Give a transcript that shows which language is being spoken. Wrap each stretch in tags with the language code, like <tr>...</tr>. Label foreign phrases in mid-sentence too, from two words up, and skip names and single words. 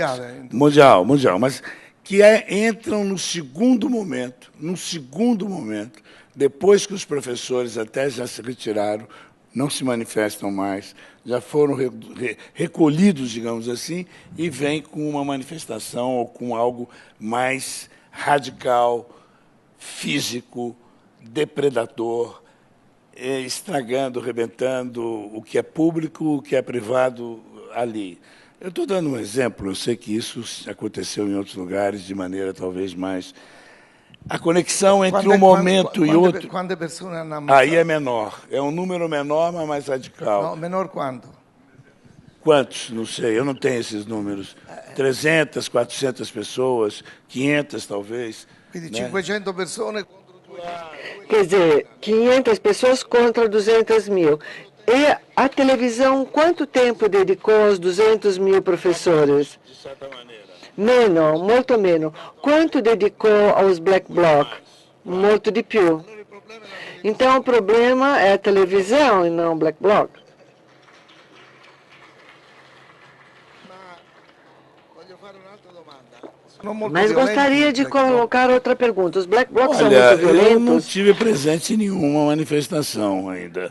<pt>Mundial, mas que entram no segundo momento, depois que os professores até já se retiraram, não se manifestam mais, já foram recolhidos, digamos assim, e vêm com uma manifestação ou com algo mais radical, físico, depredador, estragando, rebentando o que é público, o que é privado ali. Eu estou dando um exemplo, eu sei que isso aconteceu em outros lugares de maneira talvez mais... A conexão entre um momento e outro... Quantas pessoas</pt> <it>hanno ammazzato?</it> <pt>Aí é menor. É um número menor, mas mais radical. No, menor quanto? Quantos? Não sei, eu não tenho esses números. 300, 400 pessoas, 500 talvez. Quindi 500 pessoas contra 200. Quer dizer, 500 pessoas contra 200 mil. E a televisão, quanto tempo dedicou aos 200 mil professores? De certa maneira.</pt> <it>Meno, molto meno.</it> <pt>Quanto dedicou aos black bloc?</pt> <it>Molto di più.</it> <pt>Então o problema é a televisão e não o black bloc. Mas gostaria de colocar outra pergunta. Os black blocs são muito violentos? Eu não tive presente em nenhuma manifestação ainda.</pt>